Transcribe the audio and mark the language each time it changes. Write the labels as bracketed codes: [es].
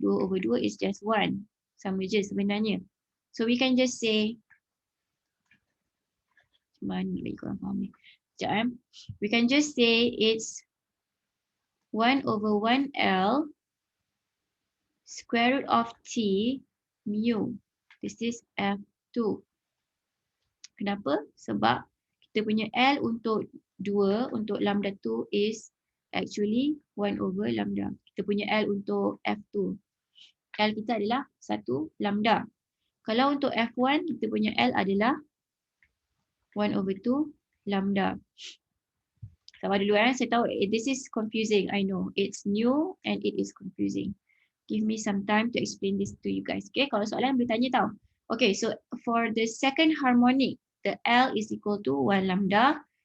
[en] 2 over 2 is just 1. [ms] Sama je sebenarnya. [en] So we can just say, [ms] mana bagi korang faham ni. Sekejap. [en] We can just say it's 1 over 1L square root of T mu. This is F2. [ms] Kenapa? Sebab kita punya L untuk 2, untuk lambda 2 [en] is actually 1 over lambda. [ms] Kita punya L untuk F2. L kita adalah 1 lambda. Kalau untuk F1, kita punya L adalah 1 over 2 lambda. Sabar dulu saya tahu [en] this is confusing. I know it's new and it is confusing. Give me some time to explain this to you guys. Okay, [ms] kalau soalan boleh tanya tau. [en] Okay, so for the second harmonic, the L is equal to 1 lambda.